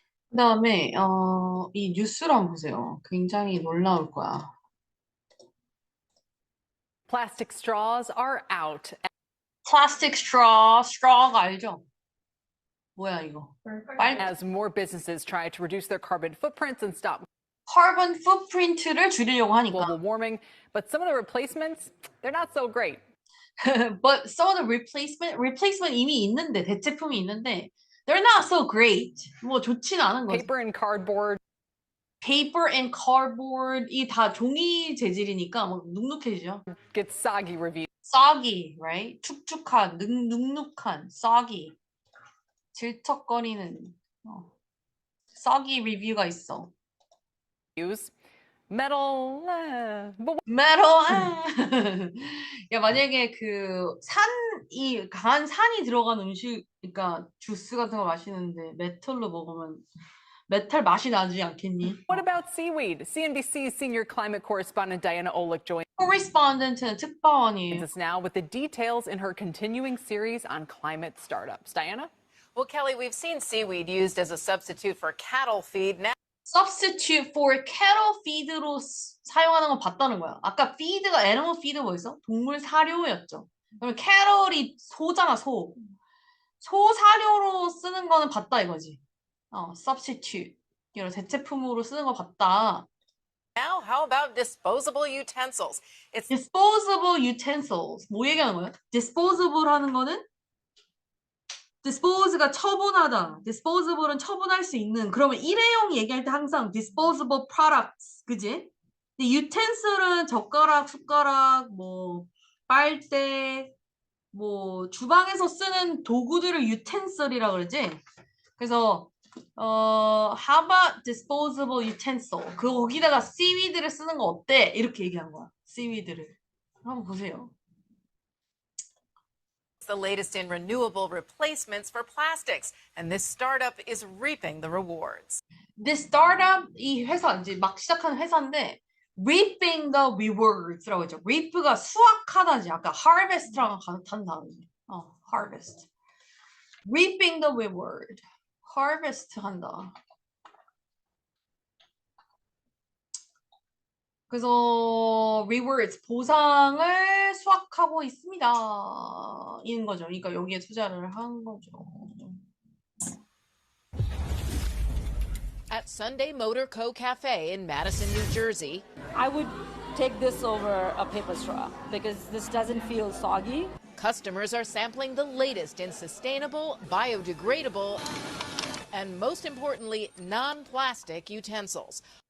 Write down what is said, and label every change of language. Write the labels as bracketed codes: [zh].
[ko] 그다음에 이 뉴스를 한번 보세요. 굉장히 놀라울 거야. [en] Plastic straws are out. Plastic straw [ko] 가 알죠? 뭐야 이거? 빨 [en] As more businesses try to reduce their carbon footprints and stop [ko] carbon footprint를 줄이려고 하니까. [en] global warming, but some of the replacements, they're not so great. But some of the replacement [ko] 이미 있는데 대체품이 있는데 [en] they're not so great. [ko] 뭐 좋진 않은 거죠. [en] Paper and cardboard Paper and cardboard [ko] 이 다 종이 재질이니까 뭐 눅눅해지죠. [en] get soggy reviews. soggy, right? [ko] 축축한, 눅눅한, soggy. 질척거리는 soggy 리뷰가 있어. [en] Metal, but metal. [ko] 야 만약에 그 산이 강한 산이 들어간 음식, 그러니까 주스 같은 거 마시는데 메탈로 먹으면 메탈 맛이 나지 않겠니? [en] what about seaweed? CNBC's senior climate correspondent Diana Olick joins [ko] correspondent는 특파원이에요. [en] us now with the details in her continuing series on climate startups. Diana? Well, Kelly, we've seen seaweed used as a substitute for cattle feed. Now substitute for cattle feed [ko] 로 사용하는 건 봤다는 거야. 아까 feed가 animal feed 뭐였어? 동물 사료였죠. 그러면 cattle이 소잖아, 소. 소 사료로 쓰는 거는 봤다 이거지. [en] substitute. [ko] 이런 대체품으로 쓰는 거 봤다. [en] how about disposable utensils? It's disposable utensils. [ko] 뭐 얘기하는 거예요? disposable 하는 거는 dispose가 처분하다. disposable은 처분할 수 있는. 그러면 일회용 얘기할 때 항상 disposable products. 그지? 근데 utensil은 젓가락, 숟가락, 뭐 빨대, 뭐 주방에서 쓰는 도구들을 utensil이라고 그러지. 그래서 [en] how about disposable utensil? [ko] 거기다가 seaweed를 쓰는 거 어때? 이렇게 얘기한 거야. seaweed를. 한번 보세요. [en] the latest in renewable replacements for plastics, and this startup is reaping the rewards. This startup, [ko] 이 회사 이제 막 시작한 회사인데 [en] reaping the rewards [ko] 라고 했죠. reap가 수확하다지. 아까 harvest랑 같은 단어지. [en] harvest. reaping the reward. harvest [ko] 한다. 그래서 rewards 보상을 수확하고 있습니다. 이는 거죠. 그러니까 여기에 투자를 한 거죠. [en] At Sunday Motor Co. Cafe in Madison, New Jersey, I would take this over a paper straw because this doesn't feel soggy. customers are sampling the latest in sustainable, biodegradable, and most importantly, non-plastic utensils.